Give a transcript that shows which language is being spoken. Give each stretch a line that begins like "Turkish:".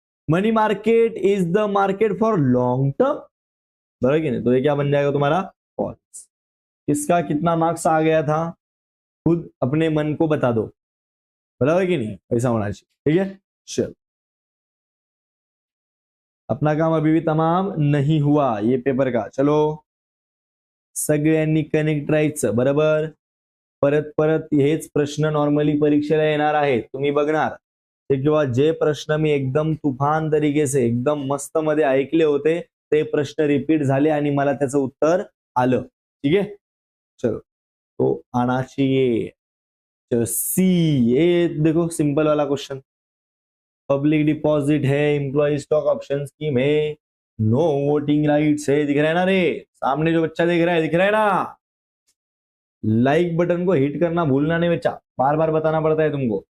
English: money market is the market for long term,
Hindi: बराबर कि नहीं? तो ये क्या बन जाएगा तुम्हारा? फॉल्स। इसका कितना मार्क्स आ गया था खुद अपने मन को बता दो, बराबर कि नहीं? ऐसा होना चाहिए, ठीक है। चलो, अपना काम अभी भी तमाम नहीं हुआ ये पेपर का।
Marathi: चलो, सगळ्यांनी कनेक्ट राहायचं, बरोबर। परत परत हेच प्रश्न नॉर्मली परीक्षेला येणार आहेत, तुम्ही बघणार ते किंवा जे प्रश्न मी एकदम तुफान तरीके से एकदम मस्त मध्ये ऐकले होते ते प्रश्न रिपीट झाले आणि मला त्याचं उत्तर आलं, ठीक है।
Hindi: चलो, तो आना चाहिए। चलो सी, ये देखो सिंपल वाला क्वेश्चन, पब्लिक डिपॉजिट है, एम्प्लॉय स्टॉक ऑप्शन स्कीम है, नो वोटिंग राइट्स है, दिख रहा है ना रे? सामने जो बच्चा देख रहा है, दिख रहा है ना? लाइक बटन को हिट करना भूलना नहीं बच्चा, बार बार बताना पड़ता है तुमको।